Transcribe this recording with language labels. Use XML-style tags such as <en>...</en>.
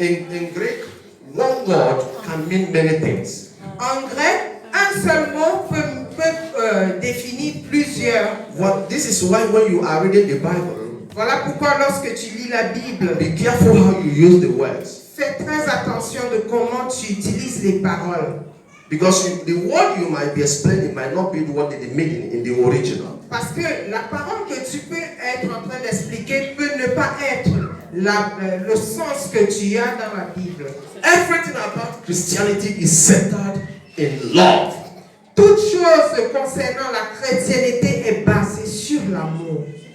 <en>in Greek, one word can mean many things.</en> <fr>En grec, un seul mot peut définir plusieurs.</fr> <en>This is why when you are reading the Bible,</en> <fr>Voilà pourquoi lorsque tu lis la Bible,</fr> <en>be careful how you use the words.</en> <fr>fais très attention de comment tu utilises les paroles.</fr> <en>Because the word you might be explaining might not be what the meaning in the original.</en> <fr>Parce que la parole que tu peux être en train d'expliquer peut ne pas être le sens que tu as dans la Bible.</fr> <en>Everything about Christianity is centered in love.</en> <fr>Toute chose concernant la chrétienté est basée sur l'amour.</fr>